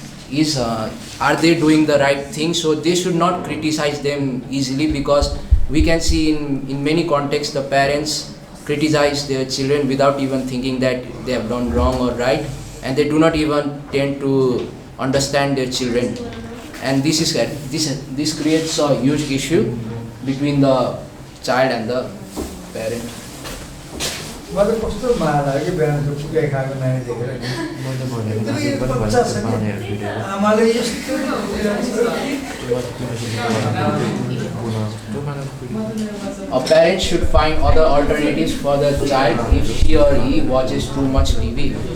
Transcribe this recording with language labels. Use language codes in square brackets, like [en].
[en] is are they doing the right thing. So they should not criticize them easily, because we can see in many contexts the parents criticize their children without even thinking that they have done wrong or right, and they do not even tend to understand their children, and this creates a huge issue between the child and the parent. [ne] मलाई कस्तो माया लाग्यो बिहान त्यो पुकाइ खाएको नानी देखेर नि बच्चा छ नि आमाले यस्तो [en] A parent should find other alternatives for the child if she or he watches too much TV.